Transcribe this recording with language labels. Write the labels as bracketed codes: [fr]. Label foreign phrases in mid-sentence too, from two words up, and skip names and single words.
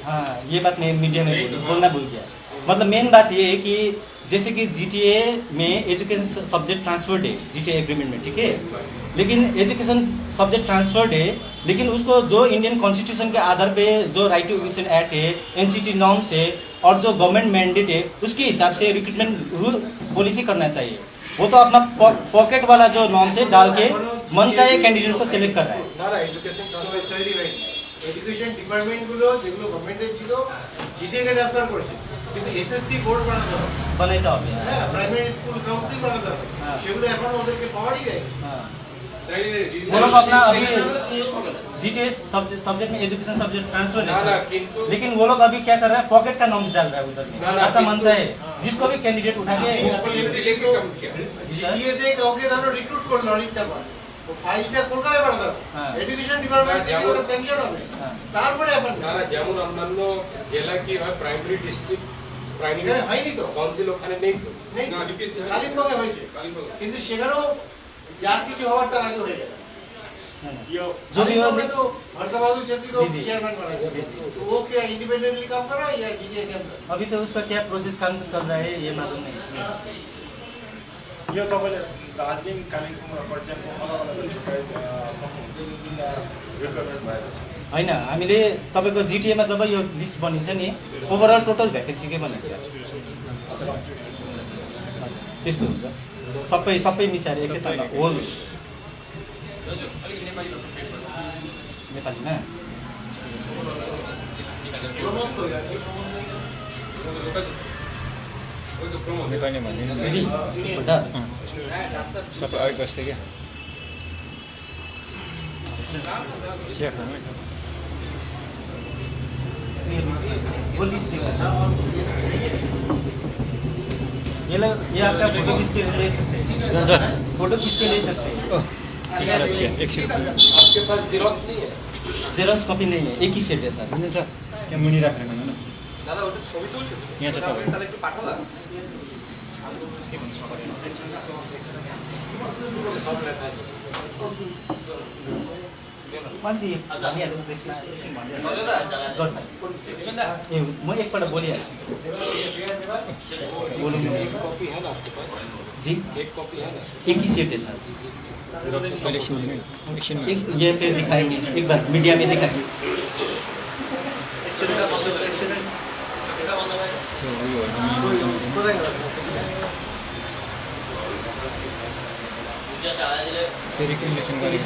[hi] हाँ, ये बात मैं मीडिया में बोलना भूल गया। मतलब मेन बात ये है कि जैसे कि जीटीए में [en] education subject transferred [hi] है [en] GTA agreement [hi] में, ठीक है, लेकिन [en] education subject transferred [hi] है, लेकिन उसको जो [en] Indian Constitution [hi] के आधार पे जो [en] Right to Education Act [hi] है, [en] NCT norms [hi] है और जो [en] government mandate [hi] है, उसके हिसाब से [en] recruitment rule policy [hi] करना चाहिए। वो तो अपना पॉकेट वाला जो नॉर्म्स है डाल के मन चाहे कैंडिडेट को सिलेक्ट कर रहा है। ना एजुकेशन [bn] তৈরি হয়নি। [en] education departments [bn] যেগুলো গভর্নমেন্টের ছিল জিটিএ কে ট্রান্সফার করেছে, কিন্তু [en] SSC board [bn] বানাতে হবে, बनाते হবে। হ্যাঁ [en] primary school council [bn] বানাতে হবে, সেগুলো এখনো ওদেরকে পাওয়ারই দেয়। [hi] वो लोग अपना अभी [en] GTA subject [hi] में [en] education subject transfer [hi] है, लेकिन वो लोग अभी क्या कर रहे हैं, पॉकेट का नॉर्म्स डाल रहा है उधर में। आपका मन चाहे जिसको भी कैंडिडेट उठा के [bn] জিটিএ তে কাউকে ধরো রিক্রুট করলো অনেকটা বার, ও ফাইলটা কলকাতায় পাঠাতে হবে, [en] education department [bn] থেকে ওটা স্যাংশন হবে, তারপরে আপনি না যেমন অন্যান্য জেলা কি হয় [en] primary district primary [bn] এখানে হয়নি তো, কাউন্সিল ওখানে নেই তো। নেই, কালিম্পংয়ে হয়েছে, কিন্তু সেখানেও যা কিছু হওয়ার তার আগে হয়ে গেছে। [hi] जो भी हो, तो हरका बहादुर छेत्री को चेयरमैन बना दिया, तो वो क्या इंडिपेंडेंटली काम कर रहा है या जीटीए के अंदर? अभी तो उसका क्या प्रोसेस काम चल रहा है ये मालूम नहीं। [ne] यो तपाईँले दार्जिलिङ कालिम्पोङ र खरसाङको अलग अलग रिक्वायरमेन्ट भएको छ। होइन, हामीले तपाईँको जिटिएमा जब यो लिस्ट बनिन्छ नि, [en] overall total [ne] भ्याकेन्सीकै बनिन्छ, त्यस्तो हुन्छ। सबै मिसाएर एकैतालमा होल हुन्छ। नेपालीमा नेपाली भन्दिनँ फेरि एकपल्ट सबै अघि बस्थ्यो क्या [hi] वो लिस्ट देखा सर, ये आपका फोटो किसके ले सकते हैं? फोटो किसके ले सकते हैं? आपके पास जेरॉक्स नहीं है? [en] Xerox copy [hi] नहीं है, एक ही सेट है सर। [ne] क्या मुनि राखेर भन्नु न [bn] দাদা ওটা ছবি তুলছো? [ne] यहाँ छ तपाईँ। [bn] তাহলে একটু পাঠালা। [ne] अलिकति भनिहाल्नु प्रेसमा एकछिन गर्छ। ए म एकपल्ट बोलिहाल्छु। बोलूँ [hi] एक कॉपी है ना आपके पास? जी, एक कॉपी है ना? एक ही सेट है सर। इलेक्सन एक ये पे दिखाएंगे, एक बार मीडिया में दिखाएंगे। [ne] रिकमेन्डेसन गरेको